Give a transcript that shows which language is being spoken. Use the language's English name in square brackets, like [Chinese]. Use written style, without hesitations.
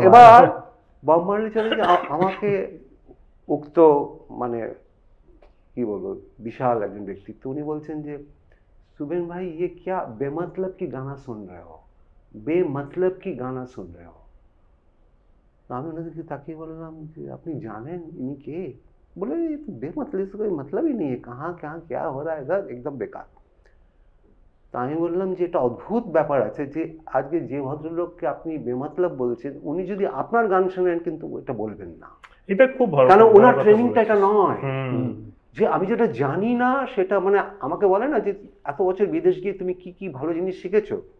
[Bangla] এবার Bob Marley চলে যে আমাকে উক্ত মানে কি বলবো বিশাল একজন ব্যক্তিত্ব, উনি বলছেন যে [Hindi] सुबेन भाई ये क्या बेमतलब की गाना सुन रहे हो, बेमतलब की गाना सुन रहे हो। [Bangla] तो আমি ওনাদেরকে তাকিয়ে বললাম যে আপনি জানেন ইনি কে? [Hindi] বলে बेमतलब, इसका कोई मतलब ही नहीं है, कहाँ कहाँ क्या हो रहा है इधर, एकदम बेकार। [Bangla] তো আমি বললাম যে এটা অদ্ভুত ব্যাপার আছে যে আজকে যে ভদ্রলোককে আপনি বেমতলব বলছেন, উনি যদি আপনার গান শোনেন কিন্তু এটা বলবেন না। এটা খুব ভালো, কারণ ওনার ট্রেনিংটা এটা নয় যে আমি যেটা জানি না সেটা, মানে আমাকে বলে না যে এত বছর বিদেশ গিয়ে তুমি কি কি ভালো জিনিস শিখেছো।